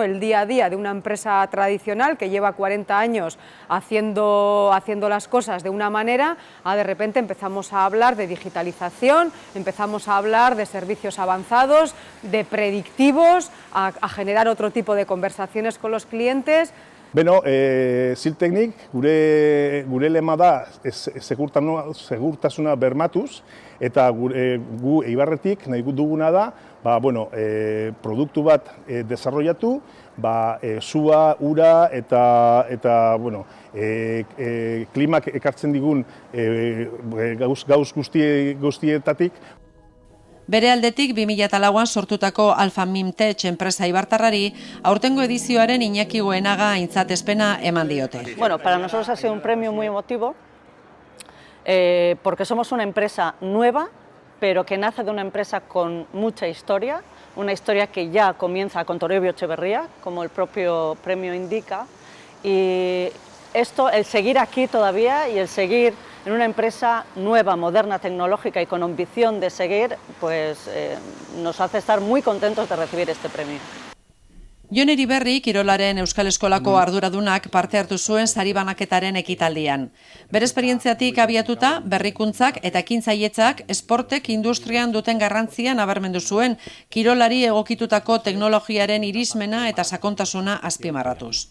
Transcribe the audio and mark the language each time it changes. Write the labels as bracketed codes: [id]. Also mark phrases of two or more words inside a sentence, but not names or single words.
[es] El día a día de una empresa tradicional que lleva 40 años haciendo las cosas de una manera, a de repente empezamos a hablar de digitalización, empezamos a hablar de servicios avanzados, de predictivos, a generar otro tipo de conversaciones con los clientes. [eu] Beno, Siltecnik gure lema da segurtasuna bermatuz eta gu Eibarretik nahi duguna da produktu bat desarrollatu, sua, ura eta klimak ekartzen digun gauz guztietatik. Bere aldetik 2004an sortutako Alfa Mimtech enpresa eibartarrari aurtengo edizioaren Iñaki Goenaga aintzatespena eman diote. [es] Bueno, para nosotros ha sido un premio muy emotivo porque somos una empresa nueva, pero que nace de una empresa con mucha historia, una historia que ya comienza con Toribio Etxebarria, como el propio premio indica, y esto, el seguir aquí todavía y el seguir en una empresa nueva, moderna, tecnológica y con ambición de seguir, pues nos hace estar muy contentos de recibir este premio. [eu] Jon Eriberri kirolaren Euskal Eskolako arduradunak parte hartu zuen sari banaketaren ekitaldian. Bere esperientziatik abiatuta, berrikuntzak eta ekintzailetzak esportek industrian duten garrantzia nabarmendu zuen, kirolari egokitutako teknologiaren irismena eta sakontasuna azpimarratuz.